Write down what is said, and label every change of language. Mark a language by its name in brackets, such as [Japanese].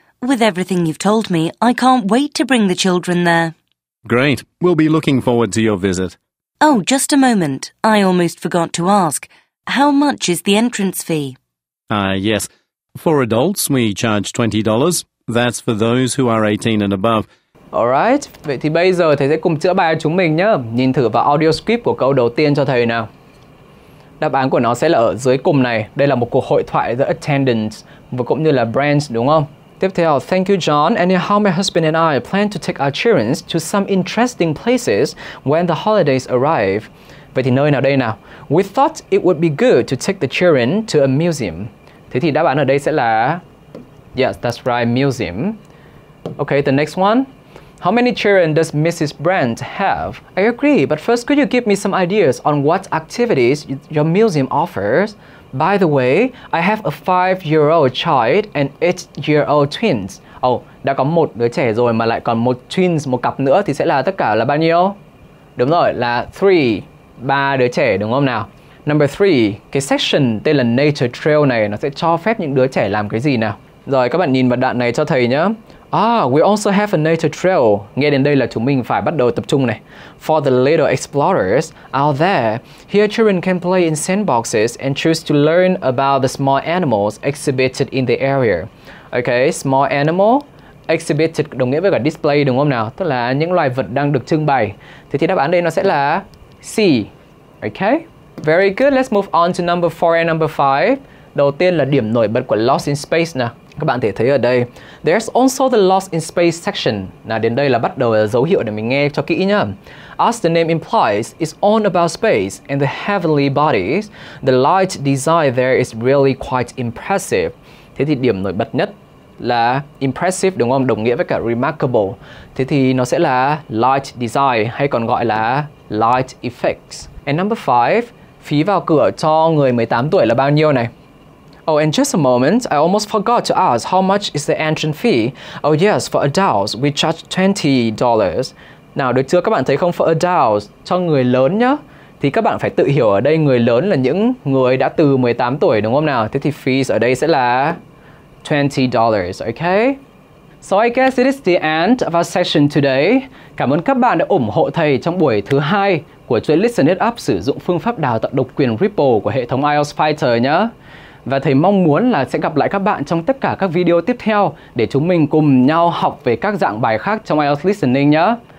[English] With everything you've told me, I can't wait to bring the children there. Great. We'll be looking forward to your visit. Oh, just a moment. I almost forgot to ask. How much is the entrance fee? Yes. For adults, we charge $20. That's for those who are 18 and above. [Vietnamese] Alright, vậy thì bây giờ thầy sẽ cùng chữa bài cho chúng mình nhé. Nhìn thử vào audio script của câu đầu tiên cho thầy nào. Đáp án của nó sẽ là ở dưới cùng này. Đây là một cuộc hội thoại giữa attendants và cũng như là branch, đúng không? [English] Tiếp theo, thank you John. Anyhow, my husband and I plan to take our children to some interesting places when the holidays arrive. [Vietnamese] Vậy thì nơi nào đây nào? [English] We thought it would be good to take the children to a museum. [Vietnamese] Thế thì đáp án ở đây sẽ là [English] yes, that's right, museum. Okay, the next one. How many children does Mrs. Brand have? I agree, but first could you give me some ideas on what activities your museum offers? By the way, I have a 5-year-old child and 8-year-old twins. [Vietnamese] Đã có một đứa trẻ rồi mà lại còn một twins, một cặp nữa thì sẽ là tất cả là bao nhiêu? Đúng rồi, là 3 đứa trẻ, đúng không nào? [English] Number 3, [Vietnamese] cái section tên là Nature Trail này nó sẽ cho phép những đứa trẻ làm cái gì nào? Rồi các bạn nhìn vào đoạn này cho thầy nhé. [English] We also have a nature trail. [Vietnamese] Nghe đến đây là chúng mình phải bắt đầu tập trung này. [English] For the little explorers out there, here children can play in sandboxes and choose to learn about the small animals exhibited in the area. Okay, small animal exhibited [Vietnamese] đồng nghĩa với cả display, đúng không nào? Tức là những loài vật đang được trưng bày. Thế thì đáp án đây nó sẽ là C. [English] Okay, very good. Let's move on to number 4 and number 5. [Vietnamese] Đầu tiên là điểm nổi bật của Lost in Space nào. Các bạn thể thấy ở đây, [English] there's also the Lost in Space section. [Vietnamese] Nào đến đây là bắt đầu là dấu hiệu để mình nghe cho kỹ nhá. [English] As the name implies, it's all about space and the heavenly bodies. The light design there is really quite impressive. [Vietnamese] Thế thì điểm nổi bật nhất là impressive, đúng không? Đồng nghĩa với cả remarkable. Thế thì nó sẽ là light design hay còn gọi là light effects. [English] And number 5, [Vietnamese] phí vào cửa cho người 18 tuổi là bao nhiêu này? [English] And just a moment, I almost forgot to ask how much is the entrance fee. Yes, for adults, we charge $20. [Vietnamese] Nào, được chưa? Các bạn thấy không? [English] For adults, [Vietnamese] cho người lớn nhá. Thì các bạn phải tự hiểu ở đây người lớn là những người đã từ 18 tuổi, đúng không nào? Thế thì fees ở đây sẽ là $20, okay? [English] So I guess it is the end of our session today. [Vietnamese] Cảm ơn các bạn đã ủng hộ thầy trong buổi thứ 2 của chuỗi Listen It Up sử dụng phương pháp đào tạo độc quyền Ripple của hệ thống IELTS Fighter nhé. Và thầy mong muốn là sẽ gặp lại các bạn trong tất cả các video tiếp theo để chúng mình cùng nhau học về các dạng bài khác trong IELTS Listening nhé.